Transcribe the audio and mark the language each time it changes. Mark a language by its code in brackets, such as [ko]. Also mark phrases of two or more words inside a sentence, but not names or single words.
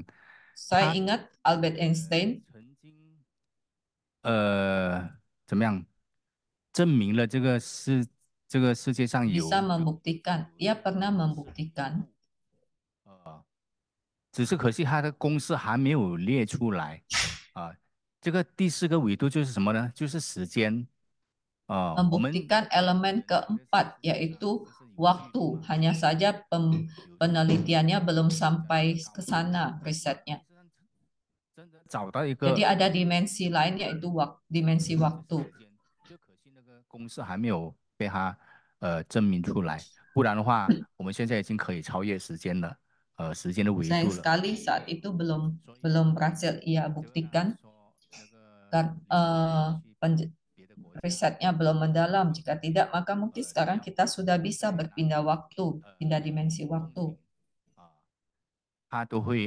[id] Saya ingat Albert Einstein [zh] 曾经怎么样证明了这个世界上有 [id] bisa membuktikan, ia pernah membuktikan [zh] 只是可惜他的公式还没有列出来啊。这个第四个维度就是什么呢？就是时间我们 [id] membuktikan elemen keempat yaitu waktu. Hanya saja penelitiannya belum sampai ke sana, risetnya. [zh] 找到一个 [id] Jadi ada dimensi lain yaitu dimensi waktu. [zh] 就可惜那个公式还没有被他证明出来，不然的话，我们现在已经可以超越时间了，时间的维 [id] Sayang [zh] 度了。 [id] sekali saat itu belum berhasil ia buktikan. Risetnya belum mendalam. Jika tidak, maka mungkin sekarang kita sudah bisa berpindah waktu, pindah dimensi waktu. [zh] 他都会